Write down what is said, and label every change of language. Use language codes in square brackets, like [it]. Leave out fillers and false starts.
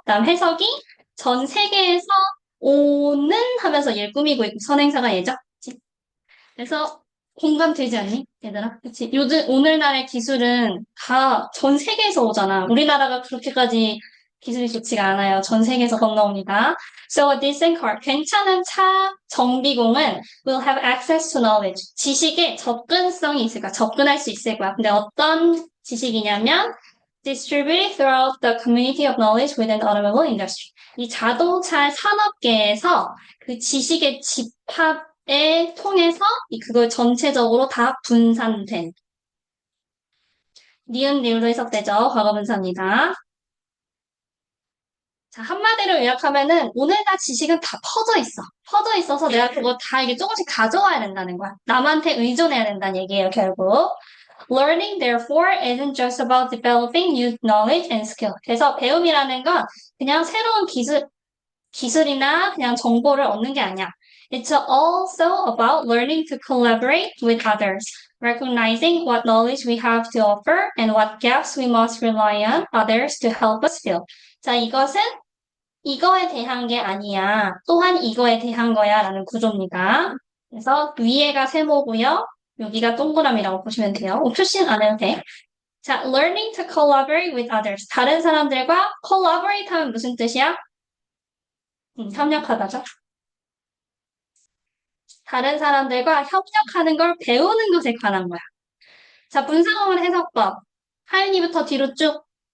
[ko] 그다음 해석이 전 세계에서 오는 하면서 얘를 꾸미고 있고 선행사가 얘죠? 그치? 그래서 공감되지 않니? 얘들아? 그치? 요즘 오늘날의 기술은 다 전 세계에서 오잖아. 우리나라가 그렇게까지 기술이 좋지가 않아요. 전 세계에서 건너옵니다. [en] So a decent car, [ko] 괜찮은 차 정비공은 [en] will have access to knowledge. [ko] 지식에 접근성이 있을 거야. 접근할 수 있을 거야. 근데 어떤 지식이냐면 [en] distributed throughout the community of knowledge within the automobile industry. [ko] 이 자동차 산업계에서 그 지식의 집합에 통해서 그걸 전체적으로 다 분산된 니은 리을로 해석되죠. 과거 분사입니다. 자, 한마디로 요약하면은 오늘날 지식은 다 퍼져 있어. 퍼져 있어서 내가 그거 다 이게 조금씩 가져와야 된다는 거야. 남한테 의존해야 된다는 얘기예요, 결국. [en] Learning, therefore, isn't just about developing new knowledge and skill. [ko] 그래서 배움이라는 건 그냥 새로운 기술이나 그냥 정보를 얻는 게 아니야. [en] It's also about learning to collaborate with others, recognizing what knowledge we have to offer and what gaps we must rely on others to help us fill. [ko] 자, 이것은 이거에 대한 게 아니야. 또한 이거에 대한 거야 라는 구조입니다. 그래서 위에가 세모고요. 여기가 동그라미라고 보시면 돼요. 표시는 안 해도 돼. 자, learning to collaborate with others. 다른 사람들과 collaborate 하면 무슨 뜻이야? 협력하다죠. 다른 사람들과 협력하는 걸 배우는 것에 관한 거야. 자, 분사구문 해석법. 하윤이부터 뒤로 쭉.